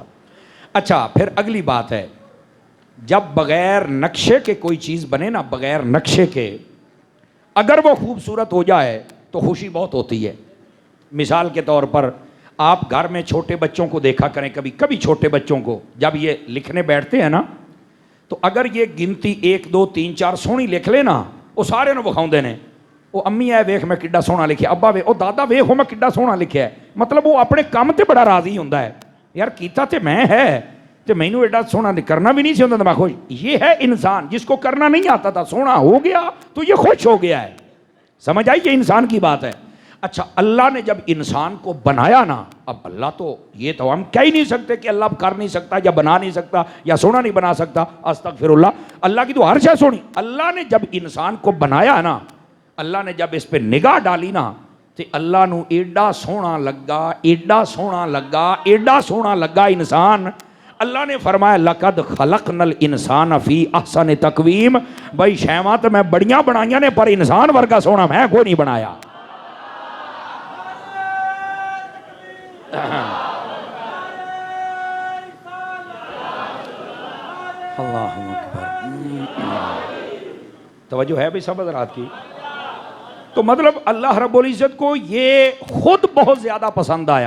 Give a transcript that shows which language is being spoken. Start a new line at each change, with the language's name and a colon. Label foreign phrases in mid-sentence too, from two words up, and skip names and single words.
Urdu: اچھا، پھر اگلی بات ہے، جب بغیر نقشے کے کوئی چیز بنے نا، بغیر نقشے کے، اگر وہ خوبصورت ہو جائے تو خوشی بہت ہوتی ہے. مثال کے طور پر آپ گھر میں چھوٹے بچوں کو دیکھا کریں، کبھی چھوٹے بچوں کو جب یہ لکھنے بیٹھتے ہیں نا، تو اگر یہ گنتی 1 2 3 4 سونی لکھ لے نا،
Punjabi: وہ سارے نو بکھاؤندے نے، وہ امی ہے ویکھ میں کڈا سونا لکھیا، ابا وے، او دادا ویکھو میں کڈا سونا لکھیا ہے. مطلب وہ اپنے کام تے بڑا راضی ہوندا ہے، یار کیتا تے میں ہے تے مینوں ایڈا سونا کرنا بھی نہیں سی ہوندا، میں خوش.
Urdu: یہ ہے انسان جس کو کرنا نہیں آتا تھا، سونا ہو گیا تو یہ خوش ہو گیا ہے. سمجھ آئی؟ یہ انسان کی بات ہے. اچھا، اللہ نے جب انسان کو بنایا نا، اب اللہ تو یہ تو ہم کہہ ہی نہیں سکتے کہ اللہ کر نہیں سکتا یا بنا نہیں سکتا یا سونا نہیں بنا سکتا،
Arabic: استغفر اللہ،
Urdu: اللہ کی تو ہر شے سونی. اللہ نے جب انسان کو بنایا نا، اللہ نے جب اس پہ نگاہ ڈالی نا، تو
Punjabi: اللہ نو ایڈا سونا لگا،
Urdu: ایڈا سونا لگا، ایڈا سونا لگا انسان. اللہ نے فرمایا
Arabic: لقد خلقنا الانسان فی احسن تقویم.
Punjabi: بھائی شیواں تو میں بڑیاں بنائیاں نے، پر انسان ورگا سونا میں کوئی نہیں بنایا.
Arabic: اللہ اکبر.
Urdu: توجہ ہے بھائی سب حضرات کی؟ تو مطلب اللہ رب العزت کو یہ خود بہت زیادہ پسند آیا.